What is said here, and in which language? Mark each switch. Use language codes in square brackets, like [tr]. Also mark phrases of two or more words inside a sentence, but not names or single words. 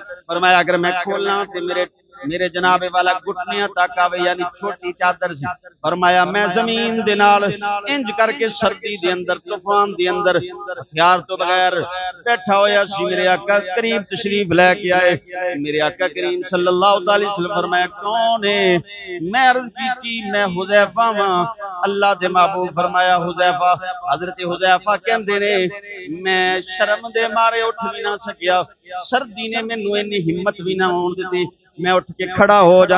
[pa] ਫ਼ਰਮਾਇਆ ਅਗਰ ਮੈਂ ਖੋਲ੍ਹਣਾ ਤੇ ਮੇਰੇ ਜਨਾਬੇ ਵਾਲਾ ਗੋਡਿਆਂ ਤੱਕ ਆਵੇ, ਯਾਨੀ ਛੋਟੀ ਚਾਦਰ ਸੀ। ਫ਼ਰਮਾਇਆ ਮੈਂ ਜ਼ਮੀਨ ਦੇ ਨਾਲ ਇੰਜ ਕਰਕੇ ਸਰਦੀ ਦੇ ਅੰਦਰ ਤੂਫ਼ਾਨ ਦੇ ਅੰਦਰ ਹਥਿਆਰ ਤੋਂ ਬਗ਼ੈਰ ਬੈਠਾ ਹੋਇਆ ਸੀ। ਮੇਰੇ ਆਕਾ ਕਰੀਬ ਤਸ਼ਰੀਫ਼ ਲੈ ਕੇ ਆਏ, ਮੇਰੇ ਆਕਾ ਕਰੀਮ [ar] صلى الله عليه وسلم [pa] ਫ਼ਰਮਾਇਆ ਕੌਣ ਹੈ? ਮੈਂ ਅਰਜ਼ ਕੀ ਮੈਂ ਹੁਜ਼ੈਫ਼ਾ ਵਾਂ, ਅੱਲਾਹ ਦੇ ਮਹਿਬੂਬ। ਫ਼ਰਮਾਇਆ ਹੁਜ਼ੈਫ਼ਾ, ਹਜ਼ਰਤ ਹੁਜ਼ੈਫ਼ਾ ਕਹਿੰਦੇ ਨੇ ਮੈਂ ਸ਼ਰਮ ਦੇ ਮਾਰੇ ਉੱਠ ਭੀ ਨਾ ਸਕਿਆ, ਸਰਦੀ ਨੇ ਮੈਨੂੰ ਇੰਨੀ ਹਿੰਮਤ ਭੀ ਨਾ ਹੋਣ ਦਿੱਤੀ, ਮੈਂ ਉੱਠ ਕੇ ਖੜ੍ਹਾ ਹੋ ਜਾਂ।